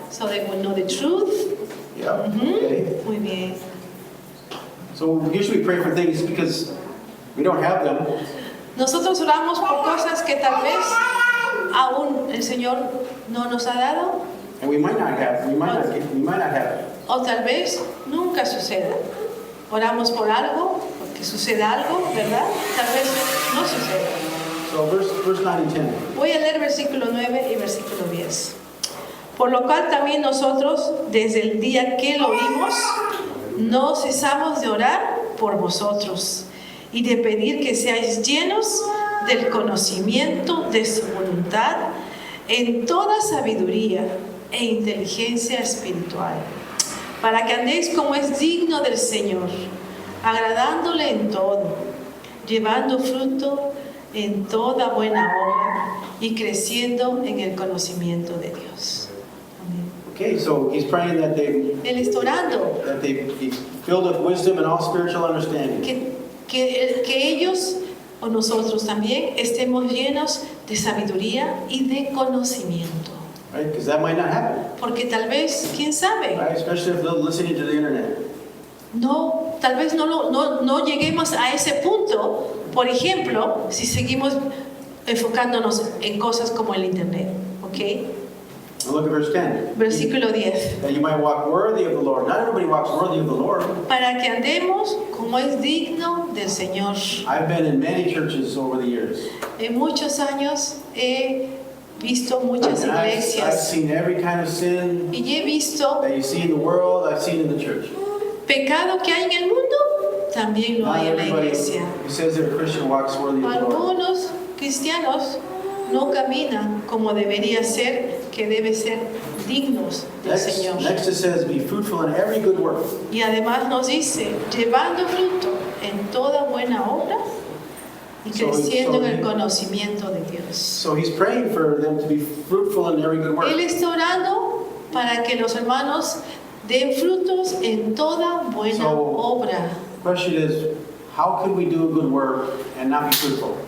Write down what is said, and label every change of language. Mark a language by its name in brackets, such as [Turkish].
[English] So they will know the truth. yeah, Ujú. okay. [Spanish] Muy bien. [English] So usually we pray for things because we don't have them. [Spanish] Nosotros oramos por cosas que tal vez aún el Señor no nos ha dado, [English] And we might not have, we might not have it. [Spanish] o tal vez nunca suceda. Oramos por algo, porque suceda algo, ¿verdad? Tal vez no suceda. [English] So verse 9 and 10. [Spanish] Voy a leer versículo 9 y versículo 10. Por lo cual también nosotros, desde el día que lo oímos, no cesamos de orar por vosotros y de pedir que seáis llenos del conocimiento de su voluntad en toda sabiduría e inteligencia espiritual, para que andéis como es digno del Señor, agradándole en todo, llevando fruto en toda buena obra y creciendo en el conocimiento de Dios. Amén. [English] Okay, so he's praying that they [Spanish] Él está orando [English] be filled with wisdom and all spiritual understanding. [Spanish] que ellos o nosotros también estemos llenos de sabiduría y de conocimiento. [English] Right? Because that might not happen. [Spanish] Porque tal vez, quién sabe, [English] Right? Especially if they're listening to the internet. [Spanish] tal vez no lleguemos a ese punto. Por ejemplo, si seguimos enfocándonos en cosas como el internet, ¿ok? [English] Now look at verse 10. [Spanish] Versículo 10. [English] That you might walk worthy of the Lord. Not everybody walks worthy of the Lord. [Spanish] Para que andemos como es digno del Señor. [English] I've been in many churches over the years. [Spanish] En muchos años he visto muchas [English] And I've [Spanish] iglesias [English] seen every kind of sin [Spanish] y he visto [English] that you see in the world, I've seen in the church. [Spanish] pecado que hay en el mundo, también lo [English] Not [Spanish] hay en la [English] everybody [Spanish] iglesia. [English] who says they're a Christian walks worthy of the Lord. [Spanish] Algunos cristianos no caminan como debería ser, que debe ser dignos del Señor. [English] Next it says, be fruitful in every good work. [Spanish] Y además nos dice, llevando fruto en toda buena obra y creciendo en el conocimiento de Dios. [English] So he's praying for them to be fruitful in every good work. [Spanish] Él está orando para que los hermanos den frutos en toda buena [English] So- [Spanish] obra. [English] The question is, how can we do a good work and not be fruitful?